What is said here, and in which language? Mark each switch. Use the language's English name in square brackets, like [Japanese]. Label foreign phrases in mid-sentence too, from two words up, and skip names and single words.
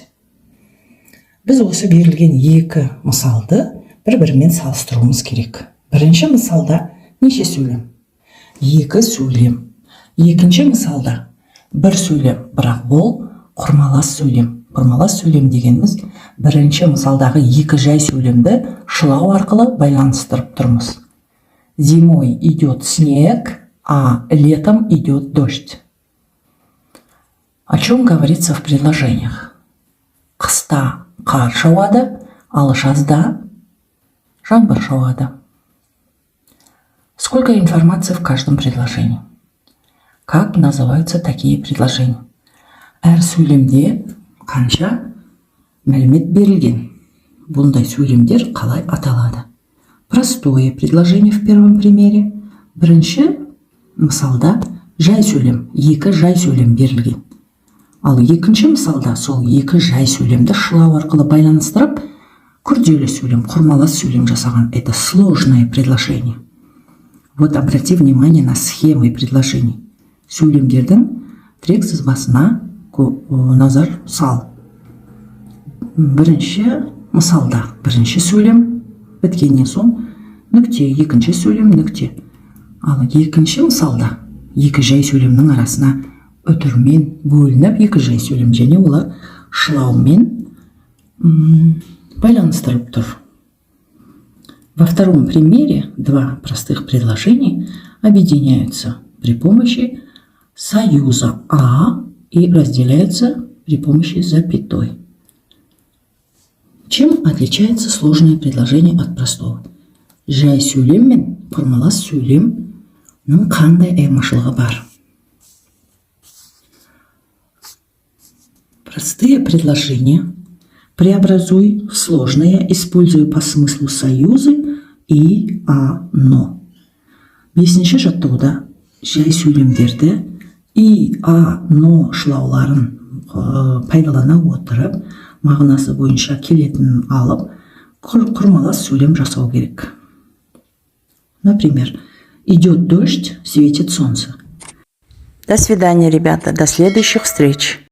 [Kazakh] Біз осы берілген екі мысалды бір-бірімен салыстыруымыз керек. Бірінші мысалда неше сөйлем? Екі сөйлем. Екінші мысалда бір сөйлем, бірақ бұл құрмалас сөйлем. Құрмалас сөйлем дегеніміз бірінші мысалдағы екі жай сөйлемді шылау арқылы байланыстырып тұрмыз. [Russian] Зимой идет снег, а летом идет дождь. О чем говорится в предложениях? [Kazakh] Қыста қар жауады, ал жазда жаңбыр жауады. [Russian] Сколько информации в каждом предложении? Как называются такие предложения? [Kazakh] Әр сөйлемде қанша мәлімет берілген? Бұндай сөйлемдер қалай аталады? [Russian] Простое предложение в первом примере. [Kazakh] Бірінші мысалда жай сөйлем, екі жай сөйлем берілген. Ал екінші мысалда сол екі жай сөйлемді шылау арқылы байланыстырып, күрделі сөйлем, құрмалас сөйлем жасаған. [Russian] Это сложное предложение. Вот обрати внимание на схемы предложений. [Kazakh] Сөйлемдердің тірек сызбасына назар сал. Бірінші мысалда бірінші сөйлем біткеннен соң нүкте, екінші сөйлем нүкте. Ал екінші мысалда екі жай сөйлемнің арасына үтірмен бөлініп екі жай сөйлем, және олар шылаумен байланыстырып тұр. [Russian] Во втором примере два простых предложения объединяются при помощи союза «а» и разделяются при помощи запятой. Чем отличается сложное предложение от простого? [Kazakh] Жай сөйлем мен құрмалас сөйлемнің қандай айырмашылығы бар? [Russian] Простые предложения преобразуй в сложные, используя по смыслу союзы и «а-но». [Kazakh] Бесінші жаттығуда жай сөйлемдерді [Russian] и «а-но» [Kazakh] шылауларын пайдалана отырып, мағынасы бойынша келетінін алып, құрмалас сөйлем жасау керек. [Russian] Например, идет дождь, светит солнце. До свидания, ребята, до следующих встреч.